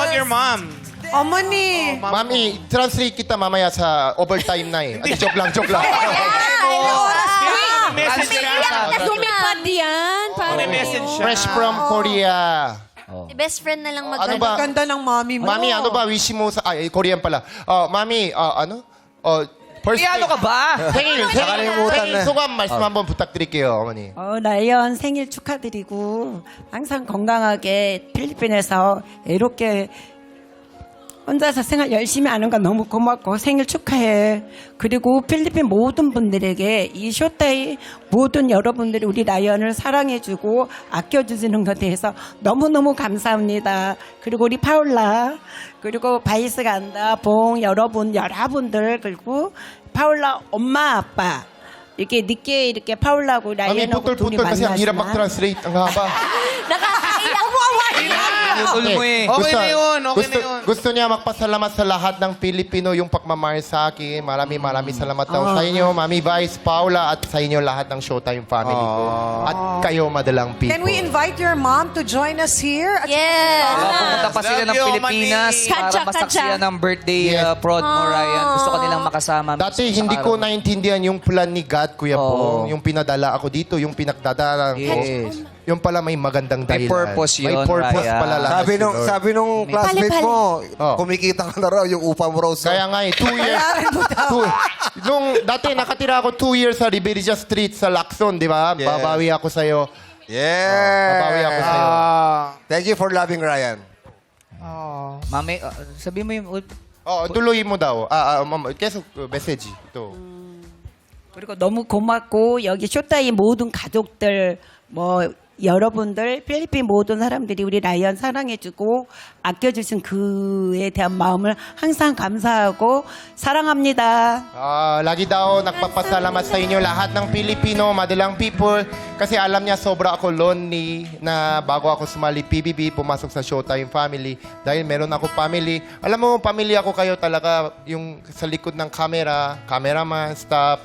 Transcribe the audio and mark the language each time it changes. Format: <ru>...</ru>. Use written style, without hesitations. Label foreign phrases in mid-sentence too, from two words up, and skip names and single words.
<tl>mom. Omani. Mami, translate kita mamaya sa overtime na eh. Ate, joke lang, joke lang. May message ka. Lumipad yan. May message siya.</tl> <en>Fresh from Korea. Best friend</en> <tl>na lang Ano ba? Ganda ng mami mo. Mami, ano ba wish mo sa... Ay, Korean pala. Oh, mami, ano?</tl> <en>Oh, first...</en> <tl>Ano ka ba?</tl> <ko>생일,</ko> <tl>nakalimutan</tl> <ko>생일</ko> <tl>na.</tl> <ko>소감 말씀 한번 부탁드릴게요, 어머니. 나연 생일 축하드리고 항상 건강하게 필리핀에서 이렇게 혼자서 생활 열심히 하는 거 너무 고맙고 생일 축하해. 그리고 필리핀 모든 분들에게 이 쇼타이 모든 여러분들이 우리 라이언을 사랑해주고 아껴주시는 것에 대해서 너무너무 감사합니다. 그리고 우리 파울라 그리고 바이스 간다 봉 여러분들 그리고 파울라 엄마 아빠 이렇게 늦게 이렇게 파울라고</ko> <tl>Mami,</tl> <ko>라이언하고 둘이</ko> <tl>putol-putol kasi ang hirap</tl> <ko>만났지만</ko> <tl>mag-translate. Ang haba. Nakakaiyak mo. Pinutol mo eh. Okay na yun, okay na yun. Gusto niya magpasalamat sa lahat ng Pilipino yung pagmamahal sa akin. Maraming salamat daw sa inyo, Mami Vice, Paula, at sa inyo lahat ng Showtime family ko. At kayo, madalang people.</tl> <en>Can we invite your mom to join us here? Yes.</en> <tl>Pumunta pa sila ng</tl> <en>Love you,</en> <tl>Pilipinas Mani. para Katsa, masaksiyan katsa. ng birthday Yes. prod mo, Ryan. Gusto ko nilang makasama. Dati mismo sa hindi araw ko mo. naintindihan yung plan ni God, Kuya Oo. Pong. Yung pinadala ako dito, yung pinagdadala ko. Yes. Yung pala may magandang May dahilan. purpose May yun, purpose Ryan. pala lahat. Sabi nung classmate mo, Oh. kumikita ka na raw yung upa mo raw sa... Kaya nga eh, 2 years. Nung dati nakatira ako 2 years sa Ribirija Street sa Lacson, di ba? Yes. Babawi ako sa'yo. Yeah! Babawi ako sa'yo.</tl> <en>Thank you for loving Ryan.</en> <tl>Mami, sabi mo yung... tuloy mo daw.</tl> <ko>계속 메시지. 또. 그리고 너무 고맙고 여기 쇼타이 모든 가족들 뭐 여러분들 필리핀 모든 사람들이 우리 라이언 사랑해주고 아껴주신 그에 대한 마음을 항상 감사하고 사랑합니다.</ko> <tl>Lagi daw nagpapasalamat sa inyo lahat ng Pilipino, madalang people. Kasi alam niya sobra ako lonely na bago ako sumali PBB, pumasok sa Showtime family. Dahil meron ako family. Alam mo, pamilya ko kayo talaga. Yung sa likod ng camera, cameraman, staff.</tl>